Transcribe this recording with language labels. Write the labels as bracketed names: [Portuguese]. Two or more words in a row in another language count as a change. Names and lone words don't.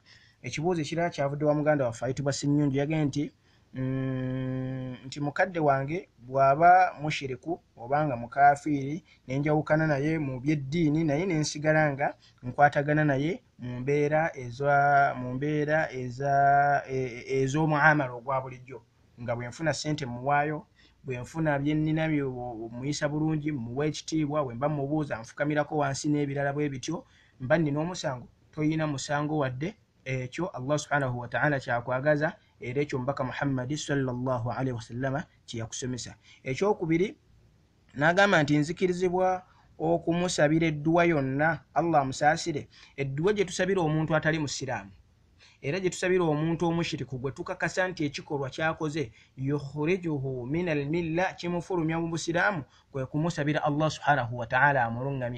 [Ganda] Ekibuuzo ekirala kyavudde wa muganda waffe ayitibwa Sinyunju, yagambye nti mukadde wange bw'aba mushiriku obanga mukafiiri nenjawukana naye mu byeddiini naye nensigala nga nkwatagana naye mu mbeera ez'omuamala ogwa bulijjo, nga bwe nfuna ssente muwaayo, bwe nfuna byennina muyisa bulungi, muwa ekitiibwa, bwe mba mubuuza nfukamirako wansi n'ebirala bwe bityo, mba nnina omusango. Toyina musango wadde ekyo [Arabic] الله سبحانه وتعالى [Ganda] kyakwagaza era ekyo mbaka Muhammad [Arabic] صلى الله عليه وسلم [Ganda] kyeyakusomesa. Ekyokubiri n'agamba nti nzikirizibwa okumusabira edduwa yonna Allah amusaasire. Edduwa gye tusabira omuntu atali musiraamu era gye tusabira omuntu omushiriku gwe tukakasa nti ekikolwa kyakoze [Arabic] يخرجه من الملة, [Ganda] kimufulumya mu busiraamu, kwe kumusabira [Arabic] الله سبحانه وتعالى [Ganda] amulungamye.